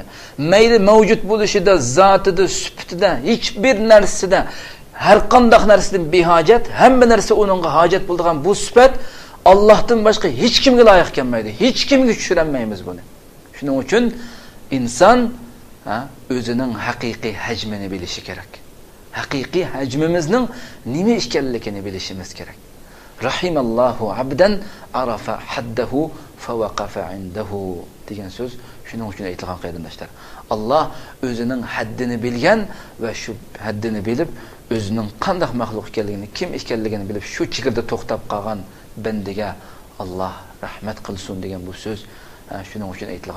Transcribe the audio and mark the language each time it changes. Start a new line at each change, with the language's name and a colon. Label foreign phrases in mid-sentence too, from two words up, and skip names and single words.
Uzbek: Mayli mavjud bo'lishida, zotida, sifatida, hech bir narsada, har qanday narsadan behojat, hamma narsa uningga hojat bo'ladigan bu sifat Allohdan boshqa hech kimga loyiq kelmaydi. Hech kimga tushirolmaymiz buni. Shuning uchun inson o'zining haqiqiy hajmini bilishi kerak. Haqiqiy hajmimizning nima ekanligini bilishimiz kerak.
Arabic: رحم الله عبدا عرف حده فوقف عنده
Uzbek: degan so'z shuning uchun aytilgan qarindoshlar. Alloh o'zining haddini bilgan va shu haddini bilib, o'zining qanday maxluq ekanligini, kim ekanligini bilib, shu chegarada to'xtab qolgan bandaga Alloh rahmat qilsin degan bu so'z shuning uchun aytilgan.